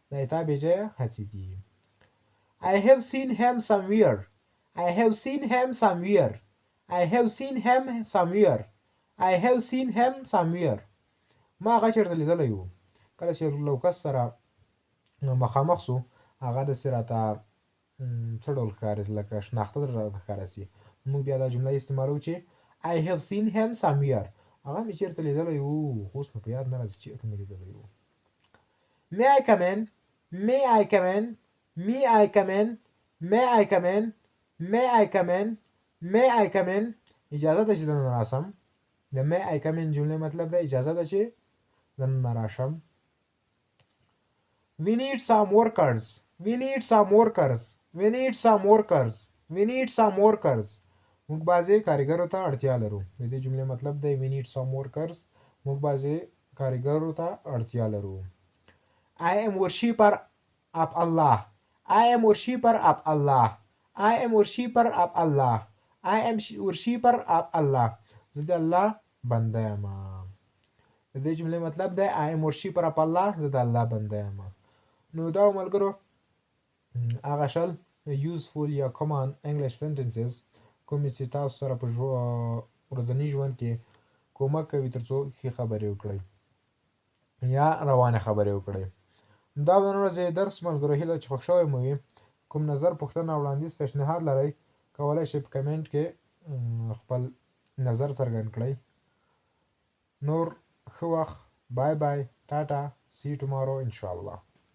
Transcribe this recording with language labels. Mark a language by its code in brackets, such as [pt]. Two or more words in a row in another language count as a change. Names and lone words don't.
[ps] دا تا بې ځایه هڅې دي. [en] I have seen him somewhere. I have seen him somewhere. I have seen him somewhere. I have seen him somewhere. [ps] ما هغه چېرته لیدلی و. کله چې له کس سره مخامخ سو هغه داسې راته څه ډول ښکاري لکه شناخته راته ښکاره سي موږ بیا دا جمله استعمالوو چې [en] I have seen him somewhere. [ps] هغه مې چېرته لیدلی و خو اوس مې په یاد نه راځي چېرته مې لیدلی و. [en] May I come in? May I come in? May I come in? May I come in? May I come in? May I come in? [ps] اجازه ده چې دننه راسم. د [en] May I come in [ps] جملې مطلب ده اجازه ده چې دننه راشم. [en] We need some workers. We need some workers. We need some workers. We need some workers. [ps] موږ بعضې کارګرو ته اړتیا لرو. د دې جملې مطلب دی [en] we need some workers. [ps] موږ بعضې کارګرو ته اړتیا لرو. [en] I am worshipper of Allah. I am worshipper of Allah. I am worshipper of Allah. I am worshipper of Allah. [ps] زه د الله بنده یم. د دې جملې مطلب دی [en] I am worshipper of Allah. [ps] زه د الله بنده یم. نو دا ملګرو هغه شل useful یا [en] common English sentences [ps] کومې چې تاسو سره په ورځني ژوند کې کومک کوي تر څو ښې خبرې وکړئ یا روانې خبرې وکړئ. دا د نن ورځې درس ملګرو هیله چې خوښ شوی مو وي. کوم نظر پوښتنه وړاندیز پیشنهاد لرئ کولی شئ په کمنټ کې خپل نظر څرګند کړئ. نور ښه وخت. [en] bye bye. [ps] ټاټا. [en] See you tomorrow inshallah.